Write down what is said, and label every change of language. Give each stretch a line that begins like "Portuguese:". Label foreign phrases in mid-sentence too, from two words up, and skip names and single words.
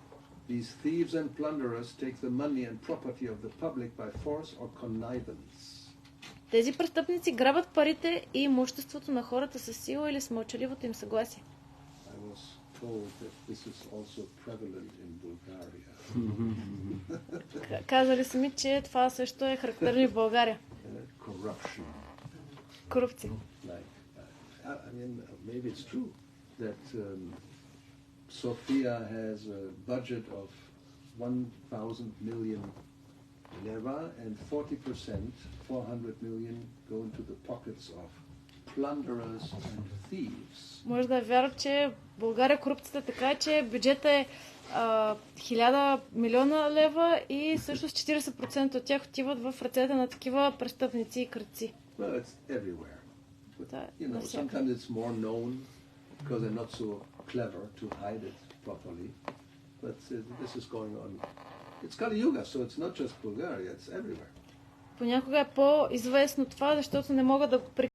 English: These thieves and plunderers take the money and property of the public by force or connivance.
Bulgarian: Тези престъпници грабят парите и имуществото на хората със сила или с мълчаливото им съгласие.
English: I was told that this is also prevalent in Bulgaria.
Bulgarian: Казали са ми, че това също е характерно и в България.
English: Corruption.
Bulgarian: Корупция.
English: I mean, maybe it's true that Sofia has a budget of 1,000 million leva and 40%, 400 million, go into the pockets of plunderers and thieves.
Bulgarian: Може да е вярно, че в България корупцията така е, че бюджетът е 1000 милиона лева и също с 40% от тях отиват в ръцете на такива престъпници и крадци.
English: Well, it's everywhere. But, you know, sometimes it's more known because they're not so clever to hide it properly. But this is going on. It's Kali Yuga, so it's not just Bulgaria, it's everywhere.
Bulgarian: Понякога е по-известно това, защото не могат да